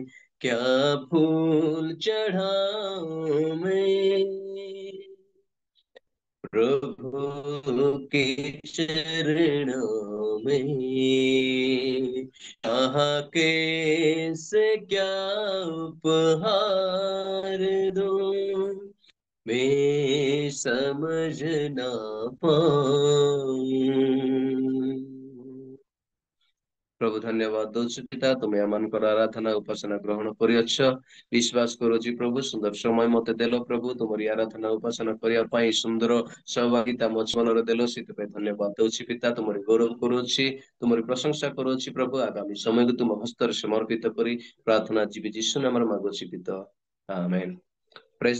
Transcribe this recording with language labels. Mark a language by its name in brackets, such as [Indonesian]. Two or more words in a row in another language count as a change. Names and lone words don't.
[Hindi] क्या फूल चढ़ाऊं मैं प्रभु के चरणों में, कहाँ कैसे क्या उपहार दूं मैं समझ ना पाऊं। प्रभु धन्यवाद [Odia] दौଛୁ ପିତା, ତୁମେ ଆମମାନଙ୍କର ଆରାଧନା ଉପାସନା ଗ୍ରହଣ କରିଅଛ। ବିଶ୍ୱାସ କରୁଛି ପ୍ରଭୁ, ସୁନ୍ଦର ସମୟ ମତେ ଦେଲ ପ୍ରଭୁ, ତୁମରି ଆରାଧନା ଉପାସନା କରିବା ପାଇଁ ସୁନ୍ଦର ସହଭାଗିତା ମୋ ଜୀବନରେ ଦେଲ, ସେଥିପାଇଁ ଧନ୍ୟବାଦ ଦଉଛି ପିତା। ତୁମରି ଗୌରବ କରୁଅଛି, ତୁମରି ପ୍ରଶଂସା କରୁଅଛି ପ୍ରଭୁ। ଆଗାମୀ ସମୟକୁ ତୁମ ହସ୍ତରେ ସମର୍ପିତ କରି ପ୍ରାର୍ଥନା ଯିବି ଯୀଶୁ ନାମରେ ମାଗୁଛି ପିତା, ଆମେନ୍।